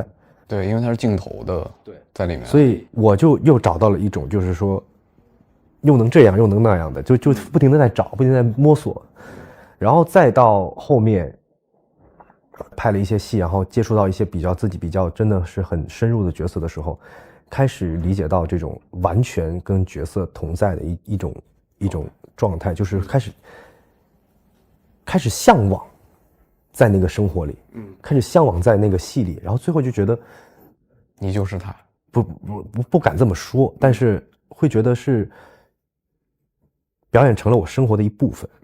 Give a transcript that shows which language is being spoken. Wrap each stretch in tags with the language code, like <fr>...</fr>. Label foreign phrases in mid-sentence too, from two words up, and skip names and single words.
<zh>對，因為它是鏡頭的，對，在裡面，所以我就又找到了一種就是說又能這樣又能那樣的，就不停的在找，不停地在摸索。然後再到後面拍了一些戏，然後接觸到一些自己比較真的是很深入的角色的時候，開始理解到這種完全跟角色同在的一種狀態，就是開始向往在那個生活裡，開始向往在那個戲裡，然後最後就覺得你就是他，不敢這麼說，但是會覺得是表演成了我生活的一部分。</zh>